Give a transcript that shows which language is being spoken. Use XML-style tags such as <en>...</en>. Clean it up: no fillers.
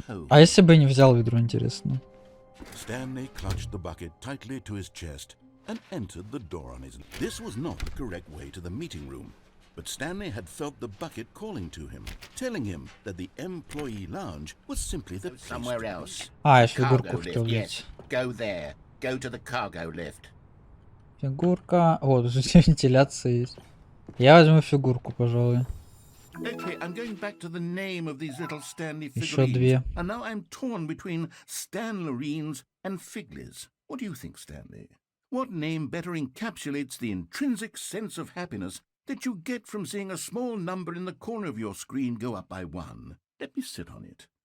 <ru>А если бы не взял ведро, интересно?</ru> <en>Stanley clutched the bucket tightly to his chest and entered the door on his. This was not the correct way to the meeting room, but Stanley had felt the bucket calling to him, telling him that the employee lounge was simply the place somewhere else.</en> <ru>А, я фигурку хотел взять.</ru> <en>Go there. Go to the cargo lift.</en> <ru>Фигурка. О, тут вентиляция есть. Я возьму фигурку, пожалуй.</ru> <en>Okay, I'm going back to the name of these little Stanley</en> <ru>Еще</ru> <en>figurines.</en> <ru>две.</ru> <en>And now I'm torn between Stanlerines and Figlies. What do you think, Stanley? What name better encapsulates the intrinsic sense of happiness that you get from seeing a small number in the corner of your screen go up by 1? Let me sit on it.</en>